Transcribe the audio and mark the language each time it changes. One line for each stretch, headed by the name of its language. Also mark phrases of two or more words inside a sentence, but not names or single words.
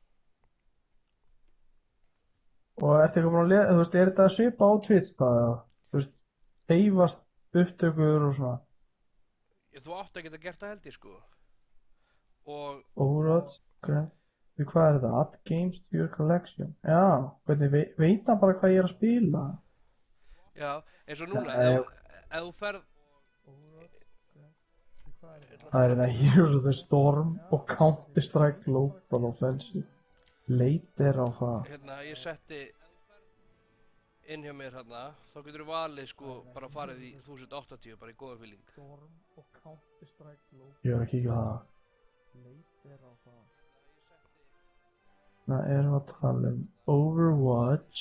Icelandic: Og ertu ekki búin að þú veist, er þetta svipa á Twitch það, eða? Þú veist, deyfast upptökur og svona. Þú átt að geta gert það held ég sko. Og Overwatch, ok. Því hvað er þetta?
English: Add games to your collection.
Icelandic: Já, hvernig veit hann bara hvað ég er að spila? já, eins og núna, Nei, ef þú ferð, Overwatch, ok. Því hvað er ég ætla þetta? að Það er fara þetta hérna. Heroes of the Storm og Counter-Strike Global Offensive. Leit er á það. Hérna, ég setti inn hjá mér hérna, þá getur þú valið sko bara farið í 1080 bara í góða fíling. Storm og Counter-Strike Global. Ég var að kíkja á það. Leit er á það. Það erum að tala um Overwatch.